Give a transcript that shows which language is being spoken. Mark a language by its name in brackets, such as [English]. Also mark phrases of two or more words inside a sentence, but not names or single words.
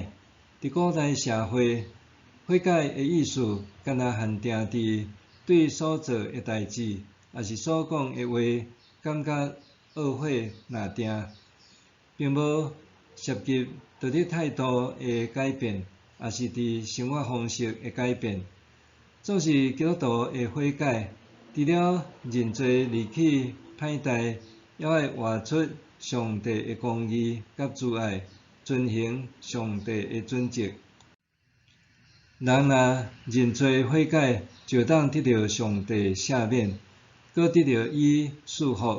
[Min Nan Chinese] 伫古代社会，悔改的意思敢若限定伫对所做的代志，也是所讲的话，感觉懊悔认定，并无涉及道德态度的改变，也是伫生活方式的改变。总是基督徒的悔改，除了认罪离弃歹代，也要活出上帝的公义甲慈爱，遵行上帝的准则。人若认罪悔改，就当得到上帝赦免，搁得到伊赐福。